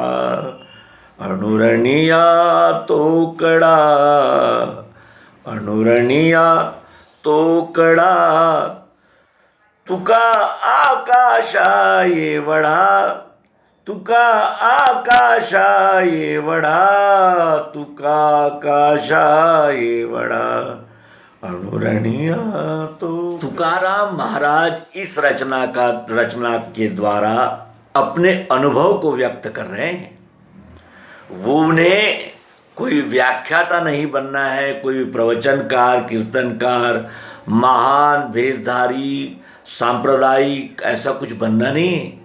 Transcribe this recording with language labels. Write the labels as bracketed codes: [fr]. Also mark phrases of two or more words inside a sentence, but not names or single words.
[mr] अणुरणिया तोकडा, अणुरणिया तोकडा, तुका आकाशा ये वढा, तुका आकाशा ये वढा, तुका आकाशा ये वढा। अणुरणिया तो। [hi] तुकाराम महाराज इस रचना के द्वारा अपने अनुभव को व्यक्त कर रहे हैं। वो उन्हें कोई व्याख्याता नहीं बनना है, कोई प्रवचनकार, कीर्तनकार, महान भेषधारी, सांप्रदायिक, ऐसा कुछ बनना नहीं।